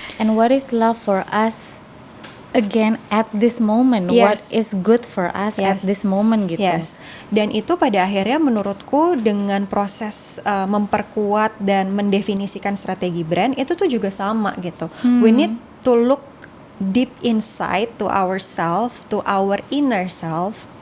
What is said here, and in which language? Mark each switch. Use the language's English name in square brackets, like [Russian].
[English] And what is love for us again at this moment, what is good for us at this moment [Indonesian] gitu. Dan itu pada akhirnya menurutku dengan proses memperkuat dan mendefinisikan strategi brand itu tuh juga sama gitu. [English] We need to look deep inside to ourselves, to our inner self.